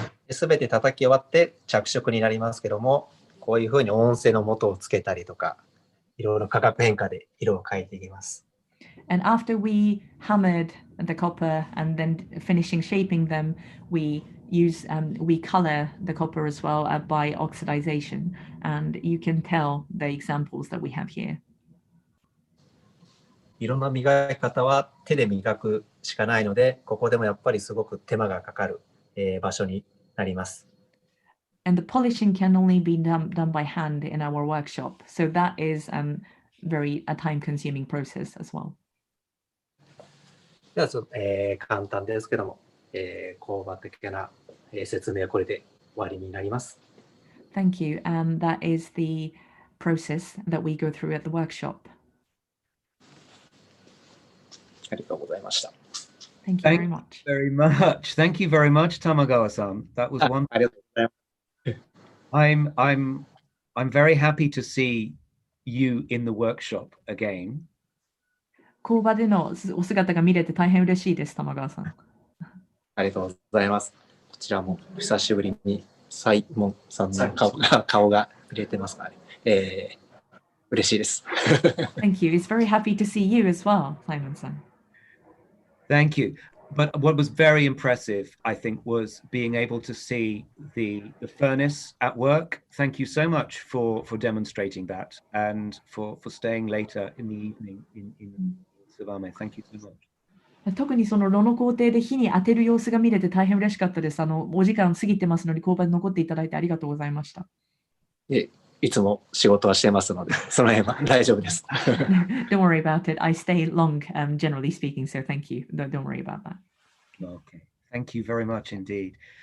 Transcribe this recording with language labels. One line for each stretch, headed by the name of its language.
Japanese: すべて叩き終わって着色になりますけども、こういうふうに音声の元をつけたりとか、いろいろ価格変化で色を変えていきます。
English: And after we hammered the copper and then finishing shaping them, we color the copper as well by oxidization, and you can tell the examples that we have here.
Japanese: 色の磨き方は手で磨くしかないので、ここでもやっぱりすごく手間がかかる、場所になります。
English: And the polishing can only be done by hand in our workshop, so that is very a time-consuming process as well.
Japanese: では簡単ですけども、工場的な、説明はこれで終わりになります。
English: Thank you. That is the process that we go through at the workshop.
Japanese: ありがとうございました。
English: Thank you very much. Very much. Thank you very much, Tamagawa-san. That was wonderful.
Japanese: ありがとうございます。
English: I'm very happy to see you in the workshop again.
Japanese: 工場でのお姿が見れて大変嬉しいです、玉川さん。ありがとうございます。こちらも久しぶりにサイモンさんの顔が見れてますからね。嬉しいです。
English: Thank you. It's very happy to see you as well, Simon-san. Thank you. But what was very impressive, I think, was being able to see the furnace at work. Thank you so much for demonstrating that and for staying later in the evening in Tsubame. Thank you so much.
Japanese: 特にその炉の工程で火に当てる様子が見れて大変嬉しかったです。お時間過ぎてますのに工場に残っていただいてありがとうございました。いつも仕事はしてますので、その辺は大丈夫です。
English: Don't worry about it. I stay long, generally speaking, so thank you. Don't worry about that. Okay. Thank you very much indeed.